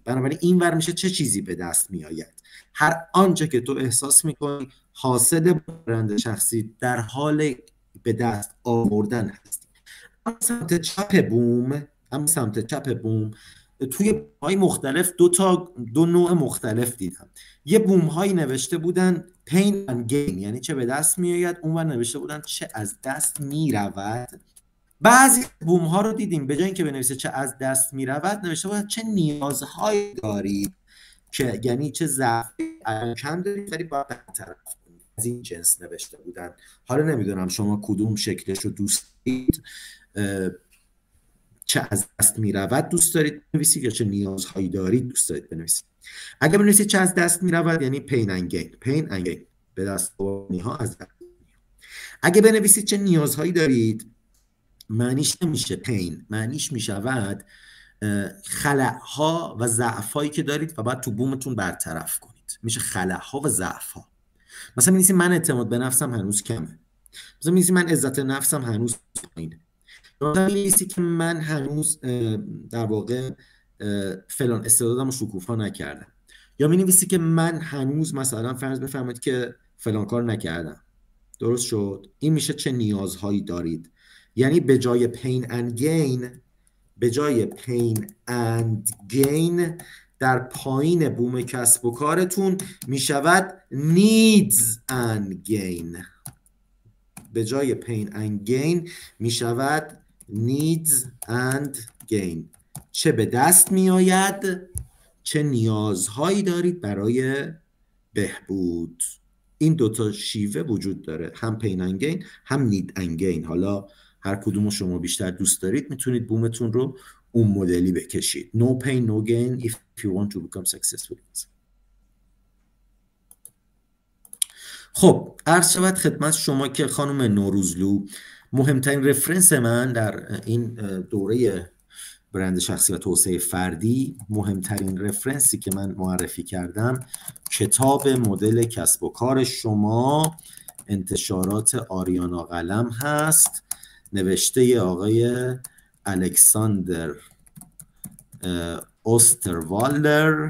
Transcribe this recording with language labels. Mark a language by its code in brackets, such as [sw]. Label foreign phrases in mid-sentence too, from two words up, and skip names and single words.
[fa] بنابراین اینور میشه چه چیزی به دست میآید. هر آنچه که تو احساس میکنی حاصل برند شخصی در حال به دست آوردن هستی. سمت چپ بوم توی بوم‌های مختلف دو نوع مختلف دیدم. یه بوم‌هایی نوشته بودن [en] pain and gain، [fa] یعنی چه به دست میآید، اونور نوشته بودن چه از دست میرود. بعضی بوم‌ها رو دیدیم به جای اینکه بنویسه چه از دست میرود، نوشته بودن چه نیازهایی دارید، که یعنی چه ضعفی کم دارید ولی باید بهتر کنید. از این جنس نوشته بودن. حالا نمیدونم شما کدوم شکلش رو دوست دارید، چه از دست میرود دوست دارید بنویسید یا چه نیازهایی دارید دوست دارید بنویسید. اگه بنویسید چه از دست میرود یعنی [en] pain and gain، [fa] به دست آوردنی ها از دست. اگه بنویسید چه نیازهایی دارید، معنیش نمیشه pain، معنیش میشود خلأها و ضعفایی که دارید و باید تو بومتون برطرف کنید. میشه خلأها و ضعفها. مثلا می‌نویسید من اعتماد به نفسم هنوز کمه. مثلا می‌نویسید من عزت نفسم هنوز پایینه. مثلا می‌نویسید که من هنوز در واقع فلان استعدادم رو شکوفا نکردم. یا می‌نویسید که من هنوز مثلا فرض بفرمایید که فلان کار نکردم. درست شد؟ این میشه چه نیازهایی دارید. یعنی به جای [en] pain and gain [fa] به جای [en] pain and gain [fa] در پایین بوم کسب و کارتون می شود [en] needs and gain. [fa] به جای [en] pain and gain [fa] می شود [en] needs and gain. [fa] چه به دست می آید، چه نیازهایی دارید برای بهبود. این دوتا شیوه وجود داره، هم [en] pain and gain [fa] هم [en] need and gain. [fa] حالا هر کدومو شما بیشتر دوست دارید میتونید بومتون رو اون مدلی بکشید. [en] No pain no gain if you want to become successful. [fa] خب عرض شود خدمت شما که خانم نوروزلو، مهمترین رفرنس من در این دوره برند شخصی و توسعه فردی، مهمترین رفرنسی که من معرفی کردم کتاب مدل کسب و کار شما، انتشارات آریانا قلم هست، نوشته آقای الکساندر اوستروالدر.